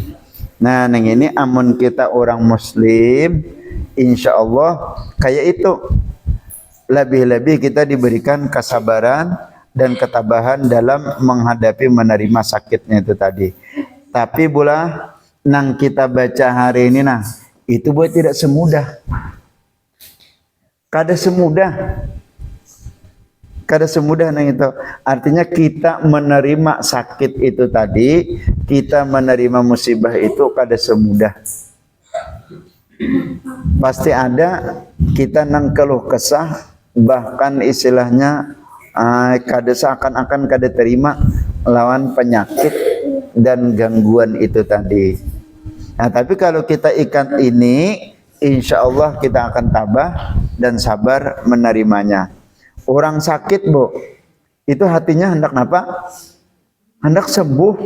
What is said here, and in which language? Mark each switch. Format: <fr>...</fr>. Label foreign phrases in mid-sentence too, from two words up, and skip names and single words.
<id>Nah, neng ini amun kita orang muslim, insya Allah kayak itu, lebih-lebih kita diberikan kesabaran dan ketabahan dalam menghadapi menerima sakitnya itu tadi. Tapi pula nang kita baca hari ini, nah itu buat tidak semudah.</id> <bjn>Kada semudah nang itu.</bjn> <id>Artinya kita menerima sakit itu tadi, kita menerima musibah itu kada semudah. Pasti ada kita nang keluh kesah, bahkan istilahnya kada seakan-akan kada terima lawan penyakit dan gangguan itu tadi. Nah, tapi kalau kita ikat ini, insya Allah kita akan tabah dan sabar menerimanya. Orang sakit, Bu, itu hatinya hendak apa? Hendak sembuh.</id>